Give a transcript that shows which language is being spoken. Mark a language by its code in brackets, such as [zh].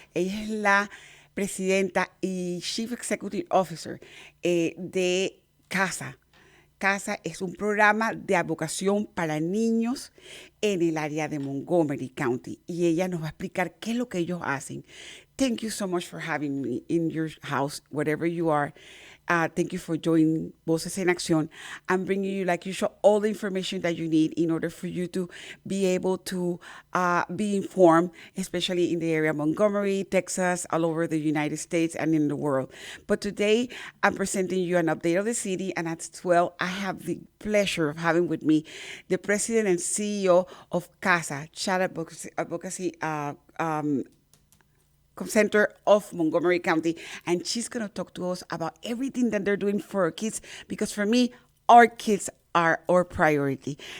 [es] Ella es la presidenta y Chief Executive Officer de CASA. CASA es un programa de advocación para niños en el área de Montgomery County y ella nos va a explicar qué es lo que ellos hacen. [en] Thank you so much for having me in your house, wherever you are. Thank you for joining Voces en Acción. I'm bringing you, like usual, all the information that you need in order for you to be able to be informed, especially in the area of Montgomery, Texas, all over the United States and in the world. But today, I'm presenting you an update of the city, and as well, I have the pleasure of having with me the president and CEO of CASA, Child Advocacy Center of Montgomery County, and she's going to talk to us about everything that they're doing for our kids, because for me, our kids are our priority.